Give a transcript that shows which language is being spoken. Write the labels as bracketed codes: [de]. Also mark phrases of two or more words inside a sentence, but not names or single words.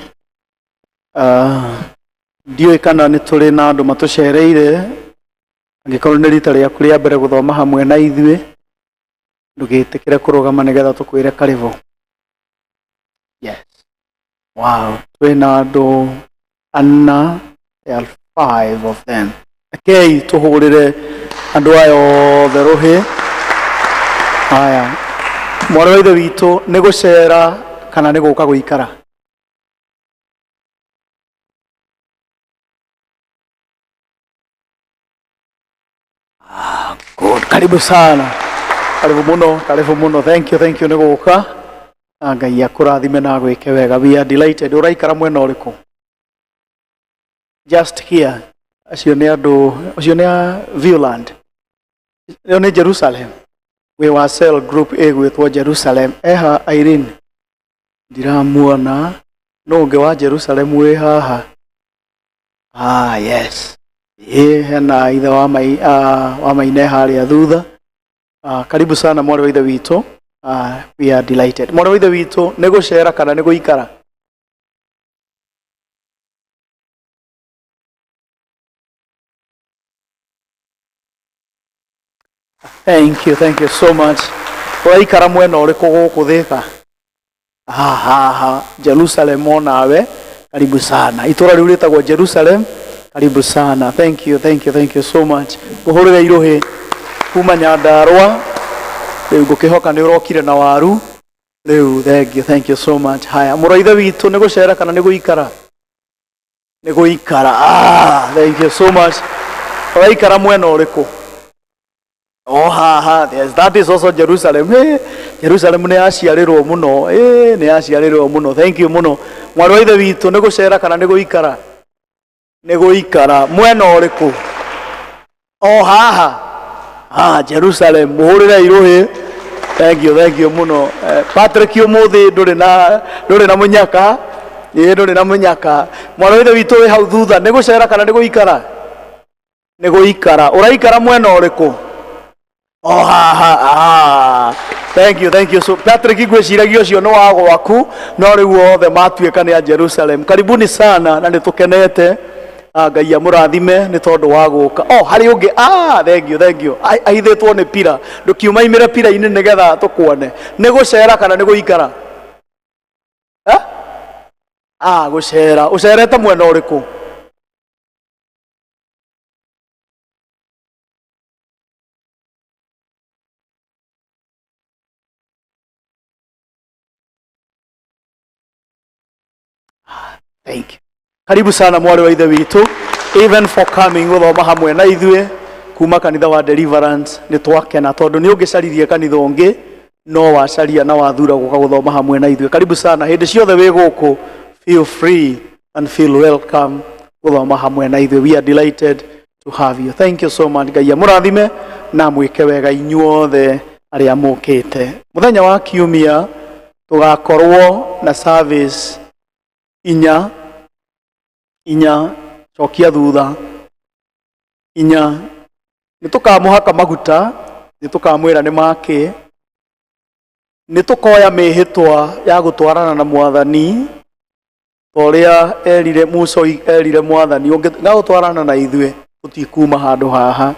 [ki] Ndiũĩ kana nĩ tũrĩ na andũ matũcereire, angĩkorwo nĩ rita rĩaku rĩa mbere gũthoma hamwe na ithuĩ, ndũgĩtĩkĩre kũrũgama nĩgetha tũkwĩre karĩbũ. [en] Yes. Wow. [ki] Twĩna andũ ana, [en] there are 5 of them. [ki] Rekei tuhurire andu aya othe ruhi. Haya, mwana wa ithe witũ nĩ gũcera kana nĩ gũka gũikara? Good, [sw] karibu sana, karibu muno, [en] thank you [ki] nĩ gũka. Ngai akũrathime na gwĩke wega. [en] We are delighted. [ki] Ũraikara mwena ũrĩkũ? [en] Just here. [ki] Acio nĩ andũ, acio nĩ a Viewland. Ĩyo nĩ [en] Jerusalem. We were cell group ĩgwĩtwo Jerusalem. [ki] Eha Irene, ndiramuona. No ũngĩ wa Jerusalem wĩ haha? [en] Yes. [ki] Hena ithe wa Maine harĩa thutha. [sw] Karibu sana [ki] mwana wa ithe witũ. [en] We are delighted. [ki] Mwana wa ithe witũ nĩ gũcera kana nĩ gũikara? [en] Thank you so much. [ki] Ũraikara mwena ũrĩkũ gũkũ Thĩka? Jerusalem onawe, [sw] karibu sana. [ki] Itũra rĩu rĩtagwo Jerusalem, [sw] karibu sana. [en] Thank you so much. [ki] Mũhũrĩre irũhĩ kuma Nyandarũa. Rĩu ngũkĩhoka nĩ ũrokire na waru. [en] Rĩu thank you so much. [ki] Haya, mũrũ wa ithe witũ nĩ gũcera kana nĩ gũikara? Nĩ gũikara. [en] Thank you so much. [ki] Ũraikara mwena ũrĩkũ? [en] Yes, that is also Jerusalem. [ki] Jerusalem nĩ yaciarĩrwo mũno. Nĩ yaciarĩrwo mũno. [en] Thank you [ki] mũno. Mwana wa ithe witũ nĩ gũcera kana nĩ gũikara? Nĩ gũikara. Mwena ũrĩkũ? Jerusalem. Mũhũrĩre irũhĩ. [en] Thank you [ki] mũno. Patrick ũmũthĩ ndũrĩ na mũnyaka. Ndũrĩ na mũnyaka. Mwana wa ithe witũ wĩ hau thutha. Nĩ gũcera kana nĩ gũikara? Nĩ gũikara. Ũraikara mwena ũrĩkũ? [en] Thank you. [ki] So Patrick, ngwĩciragia ũcio nĩ wa gwaku, no rĩu othe matuĩka nĩ a Jerusalem. [sw] Karibuni sana [ki] na nĩtũkenete. Ngai amũrathime nĩ tondũ wa gũka. Harĩ ũngĩ. [en] Thank you. [ki] Ahithĩtwo nĩ pira. Ndũkiumaimĩre pira-inĩ nĩgetha tũkuone. Nĩ gũcera kana nĩ gũikara? Gũcera. Ũcerete mwena ũrĩkũ? [en] Thank you. [sw] Karibu sana [ki] mwari wa ithe witũ, [en] even for coming [ki] gũthoma hamwe na ithuĩ kuma kanitha wa Deliverance. Nĩ twakena tondũ nĩ ũngĩcaririe kanitha ũngĩ no wacaria na wathura gũka gũthoma hamwe na ithuĩ. [sw] Karibu sana, [ki] hĩndĩ ciothe wĩ gũkũ, [en] feel free and feel welcome [ki] gũthoma hamwe na ithuĩ. [en] We are delighted to have you. Thank you so much. [ki] Ngai amũrathime na mwĩke wega inyuothe arĩa mũkĩte. Mũthenya wa kiumia tũgakorwo na service inya cokia thutha inya. Nĩtũkamũhaka maguta, nĩtũkamwĩra nĩ makĩ, nĩtũkoya mĩhĩtwa ya gũtwarana na Mwathani torĩa erire Musa, erire Mwathani ũngĩtiga gũtwarana na ithuĩ ũtikuma handũ haha.